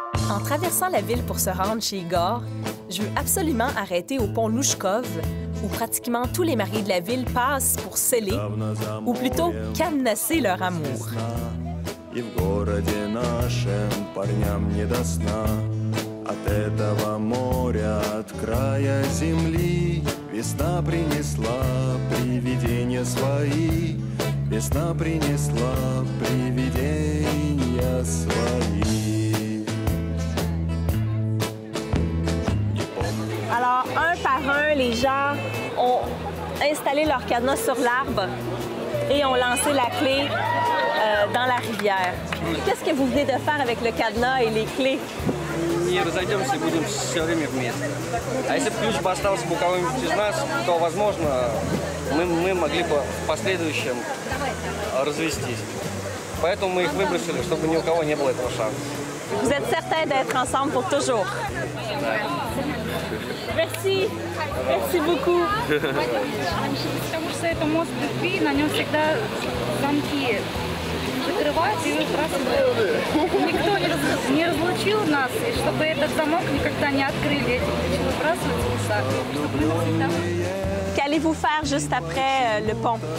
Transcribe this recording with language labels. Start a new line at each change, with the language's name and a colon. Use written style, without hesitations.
French: En traversant la ville pour se rendre chez Igor, je veux absolument arrêter au pont Louchkov, où pratiquement tous les mariés de la ville passent pour sceller, ou plutôt cadenasser leur amour.
Russian: И в городе нашем парням не до сна. От этого моря, от края земли весна принесла привидения свои. Весна принесла привидения свои.
French: Alors, un par un, les gens ont installé leur cadenas sur l'arbre et ont lancé la clé dans la rivière. Qu'est-ce que vous venez de faire avec le cadenas et les clés?
Russian: Не разойдемся, будем все время вместе. А если бы ключ бы остался бы у кого-нибудь из нас, то, возможно, мы могли бы в последующем развестись. Поэтому мы их выбросили, чтобы ни у кого не было этого шанса.
French: Vous êtes certain d'être ensemble pour toujours? Merci. Merci beaucoup.
Russian: Потому что это мост любви, на нем всегда замки закрываются и выбрасывают. Никто не разлучил нас, и чтобы этот замок никогда не открыли, эти ключи выбрасываются.
French: Qu'allez-vous faire juste après le pont?